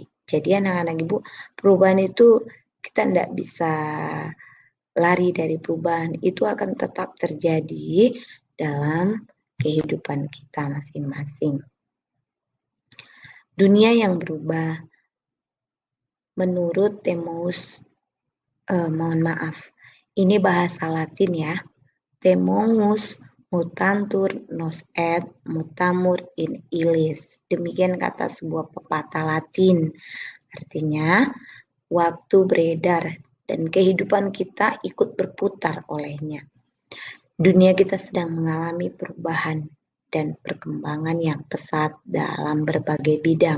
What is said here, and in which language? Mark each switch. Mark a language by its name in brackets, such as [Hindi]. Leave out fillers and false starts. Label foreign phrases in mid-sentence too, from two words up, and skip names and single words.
[Indonesian] Jadi anak-anak ibu, perubahan itu kita tidak bisa lari dari perubahan, itu akan tetap terjadi dalam kehidupan kita masing-masing. Dunia yang berubah, menurut Temus, mohon maaf, ini bahasa Latin ya, [Latin] Temomus mutantur nos et mutamur in illis. [Indonesian] Demikian kata sebuah pepatah Latin, artinya waktu beredar dan kehidupan kita ikut berputar olehnya. Dunia kita sedang mengalami perubahan dan perkembangan yang pesat dalam berbagai bidang.